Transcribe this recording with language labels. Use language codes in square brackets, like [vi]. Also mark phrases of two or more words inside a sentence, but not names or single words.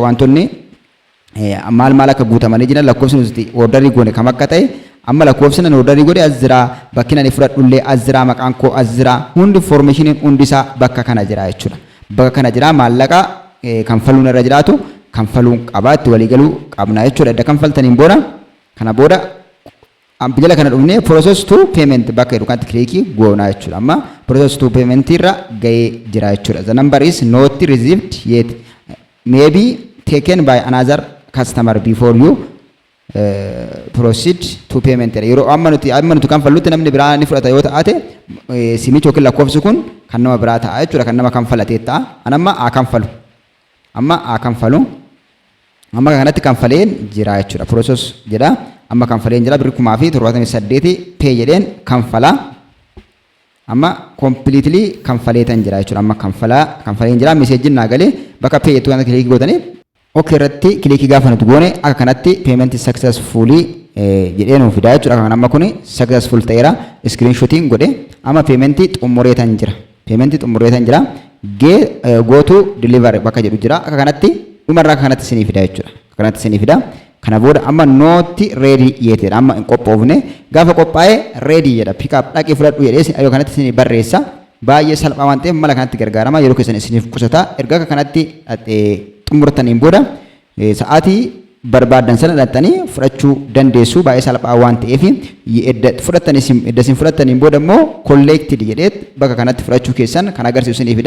[om] Wantoonni maal akka guutamanii jiran lakkoofsi nuti ordarii goone kam akka ta'e amma lakkoofsi nan ordarii godhe as jira bakki nan fudhadhullee as jira maqaan koo as jira hundi information hundi isaa bakka kana jira jechuudha. Bakka kana jira maallaqa kanfaluun irra jiraatu kanfaluun qabaa itti waliigaluu qabna jechuudha. Edda kanfaltaniin booda kana booda jala kana dhufnee [en] process to payment [om] bakka jedhu kanatti kilikii goonaa jechuudha. Amma [en] process to payment [om] irra gahee jira jechuudha. [en] The number is not received yet may be taken by another customer before you proceed to payment. [om] Yeroo amma nuti kanfallutti namni biraa ni fudhata yoo ta'ate simichi yookiin lakkoofsi kun kan nama biraa ta'a jechuudha. Kan nama kanfalatee ta'a. Anamma haa kanfalu amma kanatti kanfaleen jira jechuudha. Process jedha amma kanfaleen jira 1,078 pay jedheen kanfala amma completely kanfaleetan jira jechuudha. Amma kanfaleen jira message naa galee bakka pay jettu kanatti kilikii gootanii okay irratti kilikii gaafa nuti goone akka kanatti [en] payment successfully [om] jedhee nuuf fidaa jechuudha. Kan amma kuni successful ta'eera screenshotiin godhe amma payment xumureetan jira. [en] Go to delivery [om] bakka jedhu jira. Akka kanatti dhumarraa akka kanatti isinii fida jechuudha. Kanatti isinii fida. Kana booda amma [en] not ready yet [om] jedha. Amma hin qophoofne gaafa qophaa'e ready jedha. [en] Pick up [om] dhaqee fudhadhu jedhee yoo kanatti isinii barreessa. Baay'ee salphaa waan ta'eef mala kanatti gargaarama yeroo keessan isiniif qusata. Erga akka kanatti xumurtaniin booda sa'aatii barbaadan sana dhattanii fudhachuu dandeessu. Baay'ee salphaa waan ta'eef edda isin fudhattaniin booda immoo collected jedhee bakka kanatti fudhachuu keessan kan agarsiisu isiniifidha.